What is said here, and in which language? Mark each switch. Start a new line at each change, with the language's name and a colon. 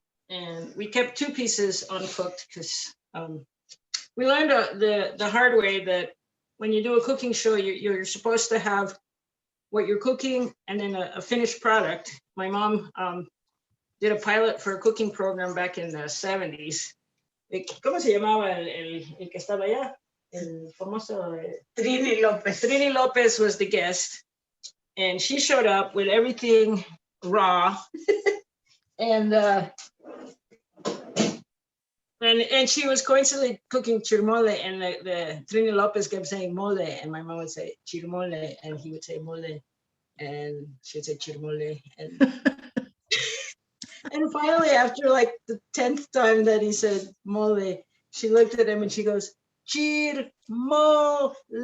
English: And we kept 2 pieces uncooked because we learned the hard way that when you do a cooking show, you're supposed to have what you're cooking and then a finished product. My mom did a pilot for a cooking program back in the 70s.
Spanish: ¿Cómo se llamaba el que estaba allá? El famoso Trini López.
English: Trini Lopez was the guest, and she showed up with everything raw, and she was coincidentally cooking chirmole, and the Trini Lopez kept saying mole, and my mom would say chirmole, and he would say mole, and she would say chirmole, and and finally, after like the 10th time that he said mole, she looked at him and she goes, Chirmole.